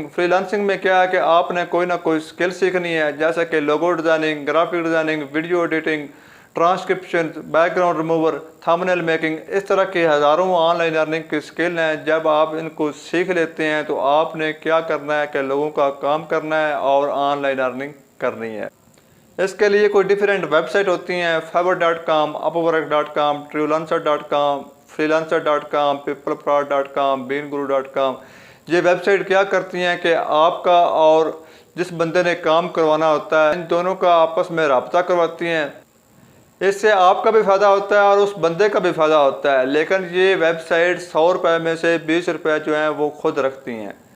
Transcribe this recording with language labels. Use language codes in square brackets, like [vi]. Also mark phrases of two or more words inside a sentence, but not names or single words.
[hi] फ्रीलांसिंग में क्या है कि आपने कोई ना कोई स्किल सीखनी है, जैसे कि [en] logo designing, graphic designing, video editing, transcription, background remover, thumbnail making. [hi] इस तरह के हज़ारों [en] online earning [hi] की स्किल हैं। जब आप इनको सीख लेते हैं तो आपने क्या करना है कि लोगों का काम करना है और [en] online earning [hi] करनी है। इसके लिए कोई [en] different website [hi] होती हैं, fiverr.com, upwork.com, freelancer.com, freelancer.com, peopleprod.com, beanguru.com। ये वेबसाइट क्या करती हैं कि आपका और जिस बंदे ने काम करवाना होता है, इन दोनों का आपस में रब्ता करवाती हैं। इससे आपका भी फ़ायदा होता है और उस बंदे का भी फ़ायदा होता है। लेकिन ये वेबसाइट 100 रुपये में से 20 रुपये जो हैं वो खुद रखती हैं।